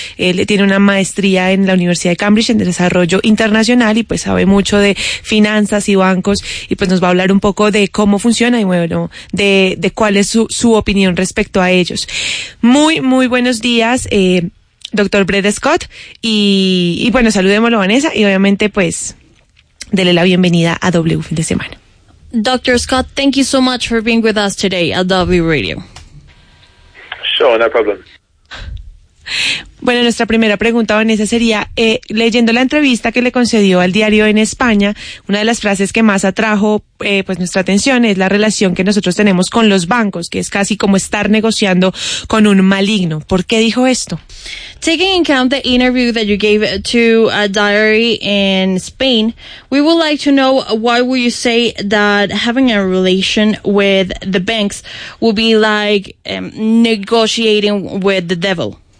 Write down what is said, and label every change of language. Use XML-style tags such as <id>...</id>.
<es>Él tiene una maestría en la Universidad de Cambridge en desarrollo internacional y pues sabe mucho de finanzas y bancos y pues nos va a hablar un poco de cómo funciona y bueno, de cuál es su opinión respecto a ellos. Muy, muy buenos días, doctor Brett Scott, y bueno, saludémoslo, Vanessa, y obviamente pues dele la bienvenida a W fin de semana.</es> <en>Dr. Scott, thank you so much for being with us today at W Radio. Sure, no problem.</en> <es>Bueno, nuestra primera pregunta, Vanessa, sería, leyendo la entrevista que le concedió al diario en España, una de las frases que más atrajo pues nuestra atención es la relación que nosotros tenemos con los bancos, que es casi como estar negociando con un maligno. ¿Por qué dijo esto?</es> <en>Taking into account the interview that you gave to a diary in Spain, we would like to know why would you say that having a relation with the banks would be like negotiating with the devil?</en>